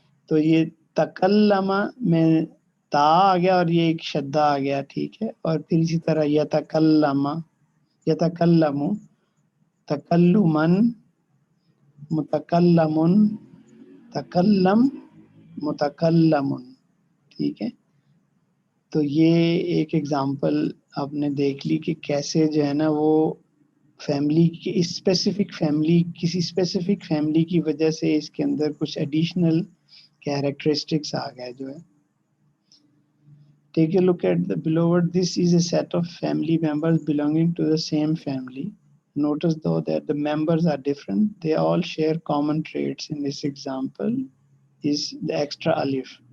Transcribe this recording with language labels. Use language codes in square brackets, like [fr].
[ur] تو یہ تکلم میں تا آ گیا اور یہ ایک شدہ آ گیا. ٹھیک ہے، اور پھر اسی طرح یتکلم، یتکلم، تکلمن، متکلمن، تکلم، متکلم. ٹھیک ہے، تو یہ ایک ایگزامپل آپ نے دیکھ لی کہ کیسے جو ہے نا وہ فیملی کی اسپیسیفک فیملی، کسی اسپیسیفک فیملی کی وجہ سے اس کے اندر کچھ ایڈیشنل کیریکٹرسٹکس آ گئے جو ہے. [en] Take a look at the below. This is a set of family members belonging to the same family. Notice though that the members are different. They all share common traits. In this example is the extra alif.